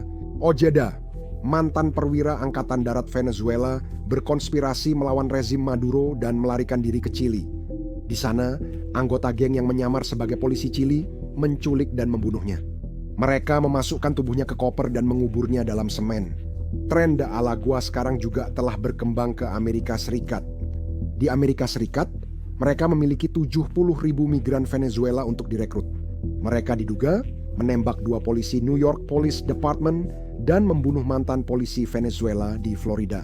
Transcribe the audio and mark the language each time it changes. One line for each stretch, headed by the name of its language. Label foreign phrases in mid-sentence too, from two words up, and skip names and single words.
Indonesian: Ojeda, mantan perwira Angkatan Darat Venezuela, berkonspirasi melawan rezim Maduro dan melarikan diri ke Chili. Di sana, anggota geng yang menyamar sebagai polisi Chili menculik dan membunuhnya. Mereka memasukkan tubuhnya ke koper dan menguburnya dalam semen. Tren de Aragua sekarang juga telah berkembang ke Amerika Serikat. Di Amerika Serikat, mereka memiliki 70.000 migran Venezuela untuk direkrut. Mereka diduga menembak 2 polisi New York Police Department dan membunuh mantan polisi Venezuela di Florida.